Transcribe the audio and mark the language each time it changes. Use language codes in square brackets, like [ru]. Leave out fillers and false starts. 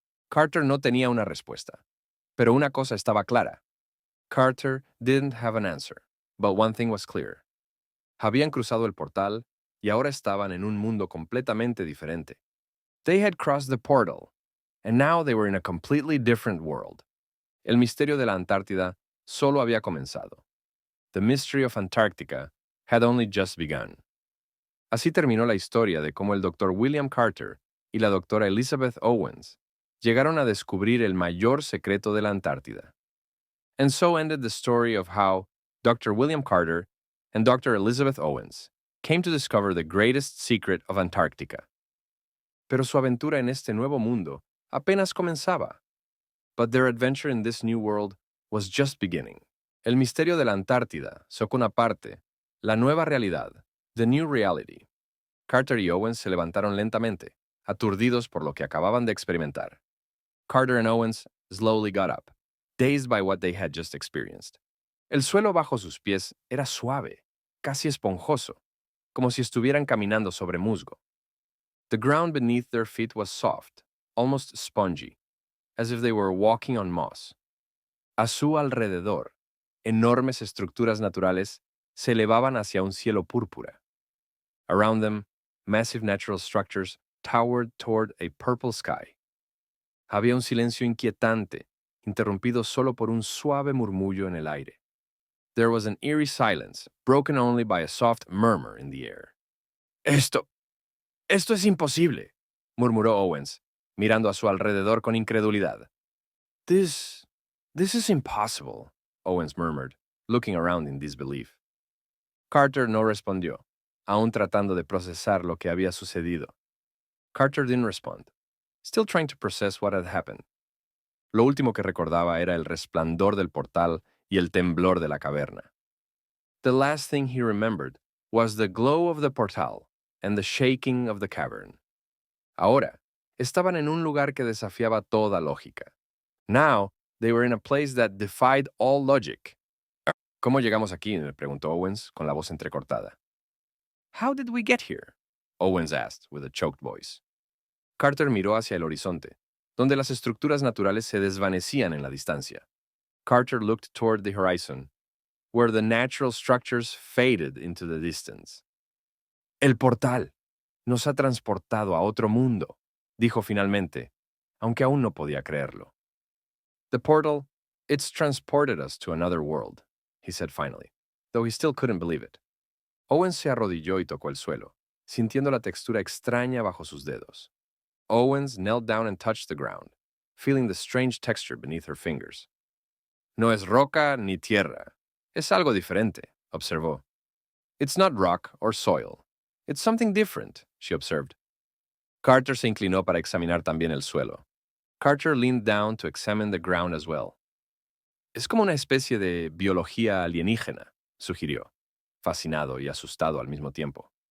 [es] Carter no tenía una respuesta, pero una cosa estaba clara. [en] Carter didn't have an answer, but one thing was clear. [es] Habían cruzado el portal y ahora estaban en un mundo completamente diferente. [en] They had crossed the portal, and now they were in a completely different world. [es] El misterio de la Antártida solo había comenzado. [en] The mystery of Antarctica had only just begun. [es] Así terminó la historia de cómo el Dr. William Carter y la doctora Elizabeth Owens llegaron a descubrir el mayor secreto de la Antártida. [en] And so ended the story of how Dr. William Carter and Dr. Elizabeth Owens came to discover the greatest secret of Antarctica. [es] Pero su aventura en este nuevo mundo apenas comenzaba. [en] But their adventure in this new world was just beginning. [es] El misterio de la Antártida, Socuna parte, la nueva realidad, [en] the new reality. [es] Carter y Owens se levantaron lentamente, aturdidos por lo que acababan de experimentar. [en] Carter and Owens slowly got up, dazed by what they had just experienced. [es] El suelo bajo sus pies era suave, casi esponjoso, como si estuvieran caminando sobre musgo. [en] The ground beneath their feet was soft, almost spongy, as if they were walking on moss. [es] A su alrededor, enormes estructuras naturales se elevaban hacia un cielo púrpura. [en] Around them, massive natural structures towered toward a purple sky. [es] Había un silencio inquietante, interrumpido solo por un suave murmullo en el aire. [en] There was an eerie silence, broken only by a soft murmur in the air. [es] Esto es imposible, murmuró Owens, mirando a su alrededor con incredulidad. [en] This is impossible, Owens murmured, looking around in disbelief. [es] Carter no respondió, aún tratando de procesar lo que había sucedido. [en] Carter didn't respond, still trying to process what had happened. [es] Lo último que recordaba era el resplandor del portal y el temblor de la caverna. [en] The last thing he remembered was the glow of the portal and the shaking of the cavern. [es] Ahora, estaban en un lugar que desafiaba toda lógica. [en] Now, they were in a place that defied all logic. [es] ¿Cómo llegamos aquí?, le preguntó Owens con la voz entrecortada. [en] How did we get here? Owens asked with a choked voice. [es] Carter miró hacia el horizonte, donde las estructuras naturales se desvanecían en la distancia. [en] Carter looked toward the horizon, where the natural structures faded into the distance. [es] El portal nos ha transportado a otro mundo, dijo finalmente, aunque aún no podía creerlo. [en] The portal, it's transported us to another world, he said finally, though he still couldn't believe it. [es] Owens se arrodilló y tocó el suelo, sintiendo la textura extraña bajo sus dedos. [en] Owens knelt down and touched the ground, feeling the strange texture beneath her fingers. [es] No es roca ni tierra. Es algo diferente, observó. [en] It's not rock or soil. It's something different, she observed. [es] Carter se inclinó para examinar también el suelo. [en] Carter leaned down to examine the ground as well. [es] Es como una especie de biología alienígena, sugirió, fascinado y asustado al mismo tiempo.